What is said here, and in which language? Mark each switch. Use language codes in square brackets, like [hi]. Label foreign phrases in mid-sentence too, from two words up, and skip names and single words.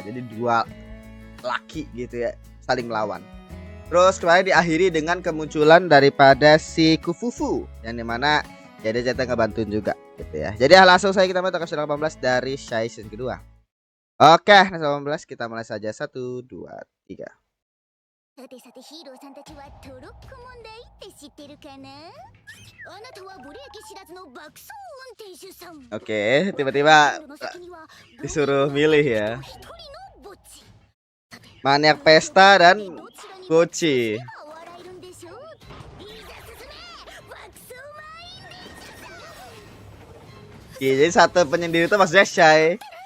[id] Jadi dua laki gitu ya saling melawan. Terus kemarin diakhiri dengan kemunculan daripada si Kufufu yang dimana ya dia jatuh ngebantuin juga gitu ya. Jadi langsung saya kita mulai episode 18 dari Shy season kedua. Oke, episode 18 kita mulai saja. 1 2 3. [ja] さてさてヒーローさんたちはトロッコ問題って知ってるかな？あなたはブレーキ知らずの爆走運転手さん。 [id] Oke, tiba-tiba disuruh milih ya. Maniak pesta dan Gucci. Oke, jadi satu penyendiri itu maksudnya Shy.